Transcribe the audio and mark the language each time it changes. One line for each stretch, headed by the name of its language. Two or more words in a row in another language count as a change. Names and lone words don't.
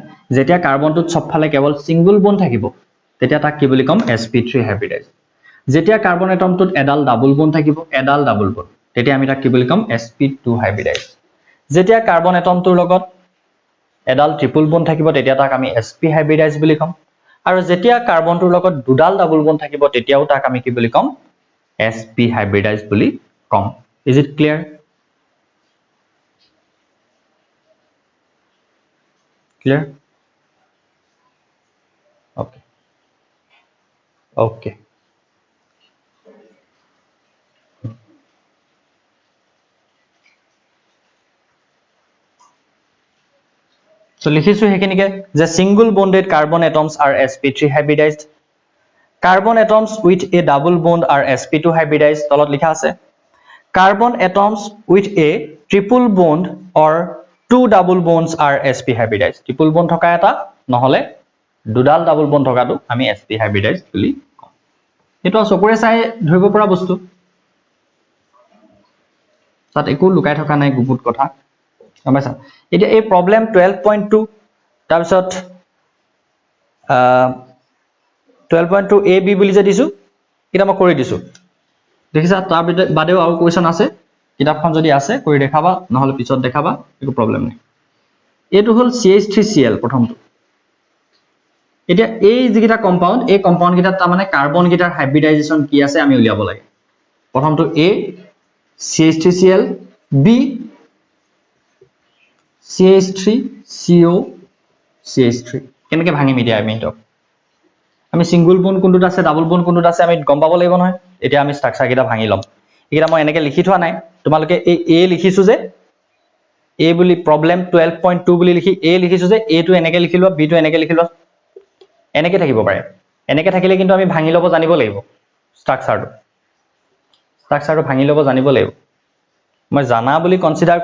Assamese: যেতিয়া কাৰ্বনটোত সবফালে কেৱল
English: single bond
Assamese: থাকিব তেতিয়া তাক কি বুলি কম sp3 হাইব্ৰিডাইজ যেতিয়া কাৰ্বন এটমটোত এডাল
English: double bond
Assamese: থাকিব এডাল
English: double bond
Assamese: তেতিয়া আমি তাক কি বুলি কম sp2 হাইব্ৰিডাইজ যেতিয়া কাৰ্বন এটমটোৰ লগত এডাল
English: triple bond
Assamese: থাকিব তেতিয়া তাক আমি sp হাইব্ৰিডাইজ বুলি কম আৰু যেতিয়া কাৰ্বনটোৰ লগত দুডাল
English: double bond
Assamese: থাকিব তেতিয়াও তাক আমি কি বুলি কম sp হাইব্ৰিডাইজ বুলি কম
English: is it clear clear okay so
Assamese: লিখিছো হেকিনিকে
English: the single bonded carbon atoms are sp3 hybridized carbon atoms with a double bond are sp2 hybridized
Assamese: তলত লিখা আছে
English: carbon atoms with a triple bond or two double bonds are sp hybridized triple bond
Assamese: থকা এটা নহলে দুডাল
English: double bond
Assamese: থকাটো আমি
English: sp hybridized
Assamese: বুলি কম এটো চকুৰে চাই ধৰিব পৰা বস্তু তাত একো লুকাই থকা নাই গুপুত কথা গমপাইছা এতিয়া এই প্ৰবলেম 12.2 তাৰ পিছত 12.2 a b বুলি যে দিছো এটা মই কৰি দিছো দেখিছা তাৰ বাদেও আৰু কোৱেশ্চন আছে কিতাপখন যদি আছে কৰি দেখাবা নহলে পিছত দেখাবা একো প্ৰবলেম নাই এটো হল CH3Cl প্ৰথমটো এতিয়া এই যিটা কম্পাউন্ড এই কম্পাউন্ড কিটা তাৰ মানে কাৰ্বন কিটাৰ হাইব্ৰিডাইজেশন কি আছে আমি উলিয়াব লাগে প্ৰথমটো A CH3Cl B CH3 CO CH3 কেনেকৈ ভাঙিম এতিয়া আমি তো আমি
English: single bond
Assamese: কোনটোত আছে
English: double bond
Assamese: কোনটোত আছে আমি গম পাব লাগিব নহয় এতিয়া আমি স্ট্ৰাকচাৰ কিটা ভাঙি লম এটা মই এনেকৈ লিখি থোৱা নাই তোমালোকে এই A লিখিছো যে A বুলি প্ৰবলেম 12.2 বুলি লিখি A লিখিছো যে A টো এনেকৈ লিখি লোৱা B টো এনেকৈ লিখি লোৱা এনেকৈ থাকিব পাৰে এনেকৈ থাকিলে কিন্তু আমি ভাঙি লব জানিব লাগিব স্ট্ৰাকচাৰটো ভাঙি লব জানিব লাগিব মই জানা বুলি কনসিডাৰ